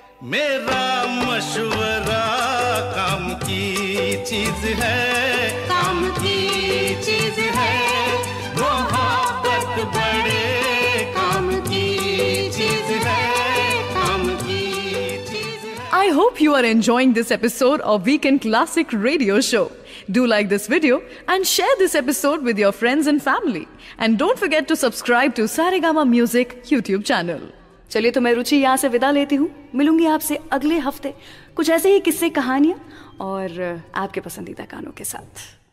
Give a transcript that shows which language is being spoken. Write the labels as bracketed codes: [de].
[hi] मेरा मशवरा काम की चीज है, काम की चीज है। मोहब्बत बड़े काम की चीज है, काम की चीज है। [en] I hope you are enjoying this episode of Weekend Classic Radio Show. Do like this video and share this episode with your friends and family. And don't forget to subscribe to Saregama Music YouTube channel. [hi] चलिए तो मैं रुचि यहाँ से विदा लेती हूँ। मिलूंगी आपसे अगले हफ्ते कुछ ऐसे ही किस्से, कहानियाँ और आपके पसंदीदा गानों के साथ।